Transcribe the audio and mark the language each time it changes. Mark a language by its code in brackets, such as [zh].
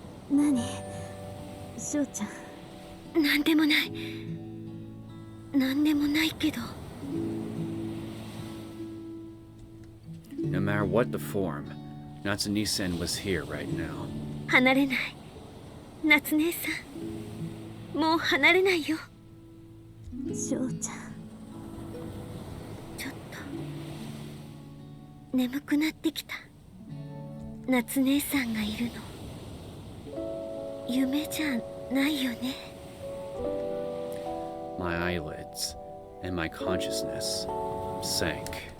[ja] 何？翔ちゃん。なんでもない。なんでもないけど。 [en] No matter what the form, Natsune-san was here right now. [ja] 離れない。夏姉さん、もう離れないよ。翔ちゃん。ちょっと眠くなってきた。夏姉さんがいるの夢じゃないよね。 [en] My eyelids and my consciousness sank.